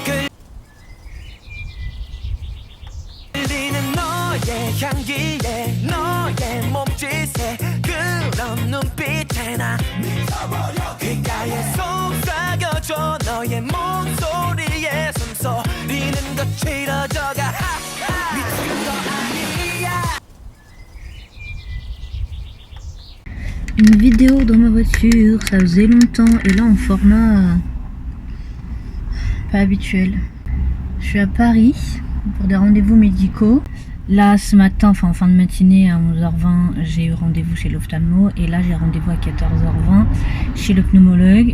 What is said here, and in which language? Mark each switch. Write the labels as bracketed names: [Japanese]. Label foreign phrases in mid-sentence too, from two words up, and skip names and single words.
[Korean] 끌리는 너의 향기에 너의 몸짓에 그런 눈빛에 나 미쳐버려 귓가에 속삭여줘 너의 목소리에 숨소리는 거칠어져가 미친 거 아니야. [French] Une vidéo dans ma voiture, ça faisait longtemps, et là en format pas habituel. Je suis à Paris pour des rendez-vous médicaux. Là ce matin, enfin en fin de matinée à 11h20, j'ai eu rendez-vous chez l'ophtalmo et là j'ai rendez-vous à 14h20 chez le pneumologue.